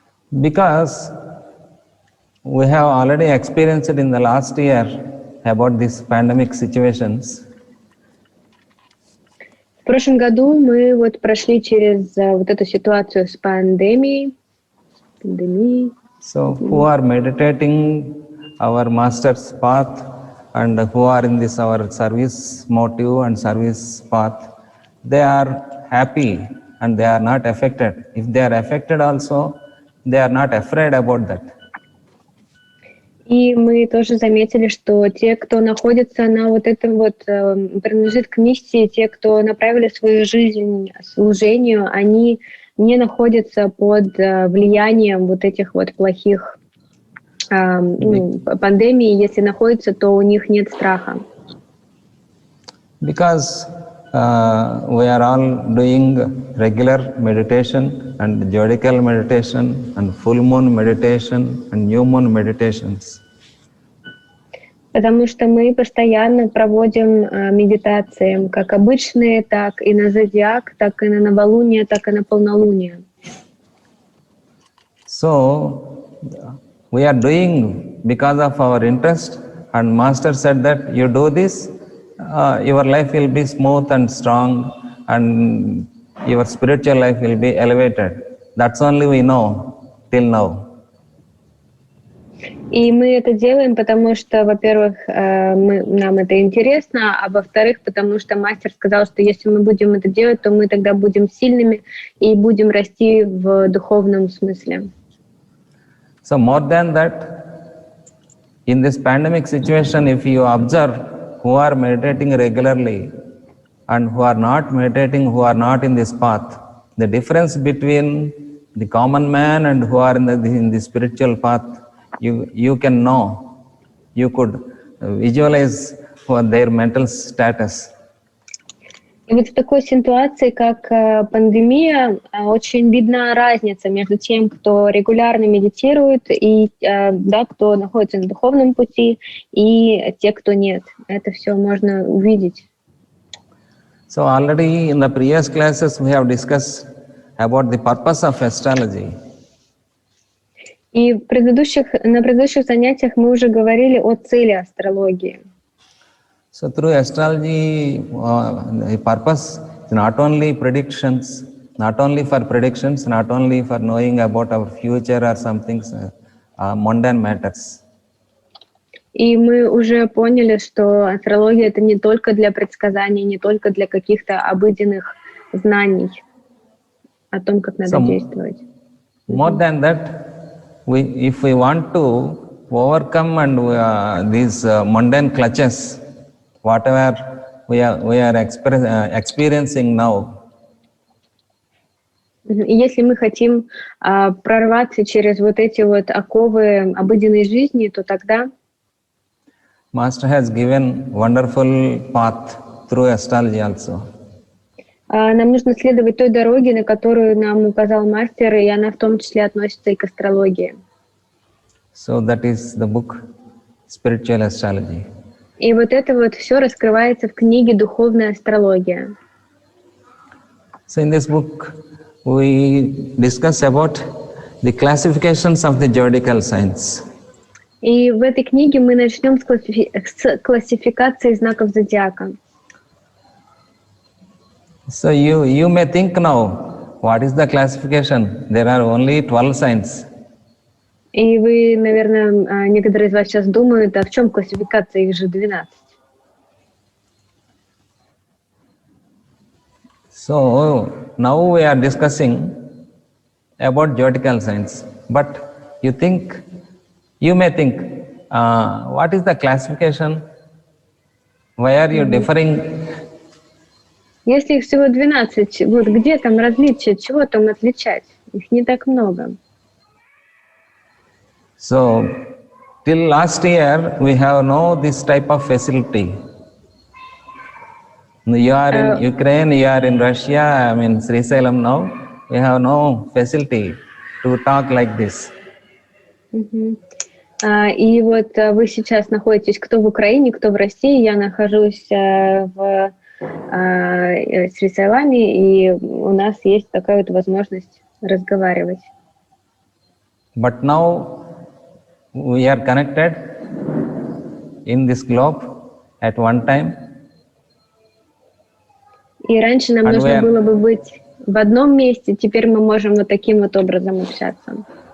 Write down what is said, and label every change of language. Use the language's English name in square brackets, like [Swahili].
[English] Because we have already experienced in the last year about these pandemic situations. [Russian] В прошлом году мы вот прошли через вот эту ситуацию с пандемией. [English] So who are meditating our master's path and who are in this our service motive and service path, they are happy and they are not affected. If they are affected also, they are not afraid about that. [Russian] И мы тоже заметили, что те, кто находится на вот этом вот, принадлежит к миссии, те, кто направили свою жизнь служению, они не находятся под влиянием вот этих вот плохих пандемий. Если находятся, то у них нет страха. [English] Because we are all doing regular meditation and zodiacal meditation and full moon meditation and new moon meditations. [Russian] Потому что мы постоянно проводим медитации, как обычные, так и на зодиак, так и на новолуние, так и на полнолуние. [English] So we are doing because of our interest, and Master said that you do this, your life will be smooth and strong, and your spiritual life will be elevated. That's only we know till now. [Russian] И мы это делаем, потому что, во-первых, нам это интересно, а во-вторых, потому что мастер сказал, что если мы будем это делать, то мы тогда будем сильными и будем расти в духовном смысле. [English] So more than that, in this pandemic situation, if you observe who are meditating regularly and who are not meditating, who are not in this path, the difference between the common man and who are in the spiritual path, you can know, you could visualize for their mental status. [Russian] И вот в такой ситуации, как пандемия, очень видна разница между тем, кто регулярно медитирует, и кто находится на духовном пути, и те, кто нет. Это все можно увидеть. [English] So already in the previous classes we have discussed about the purpose of astrology. [Russian] И на предыдущих занятиях мы уже говорили о цели астрологии. [English] So through astrology, the purpose is not only predictions, not only for predictions, not only for knowing about our future or something mundane matters. [Russian] И мы уже поняли, что астрология — это не только для предсказаний, не только для каких-то обыденных знаний о том, как надо действовать. [English] More than that, if we want to overcome and these mundane clutches, whatever we are experiencing now. [Russian] И если мы хотим прорваться через вот эти вот оковы обыденной жизни, то тогда [English] Master has given wonderful path through astrology also. [Russian] Нам нужно следовать той дороге, на которую нам указал мастер, и она в том числе относится и к астрологии. [English] So that is the book Spiritual Astrology. [Russian] И вот это вот все раскрывается в книге «Духовная астрология». [English] So in this book we discuss about the classifications of the zodiacal signs. [Russian] И в этой книге мы начнем с классификации знаков зодиака. [English] So you may think now, what is the classification? There are only 12 signs. [Russian] И вы, наверное, некоторые из вас сейчас думают, а в чем классификация, их же 12? [English] So now we are discussing about zodiacal signs. But you may think, what is the classification? Why are you differing? [Russian] Если их всего 12, вот где там различие, чего там отличать? Их не так много. [English] So till last year we have no this type of facility. You are in Ukraine, you are in Russia, I am in Sri Salem now. We have no facility to talk like this. [Russian] И вот вы сейчас находитесь, кто в Украине, кто в России. Я нахожусь в Сри-Сайламе, и у нас есть такая вот возможность разговаривать. [English] But now we are connected in this globe at one time. [Russian] И раньше нам нужно было бы быть в одном месте, теперь мы можем вот таким вот образом общаться.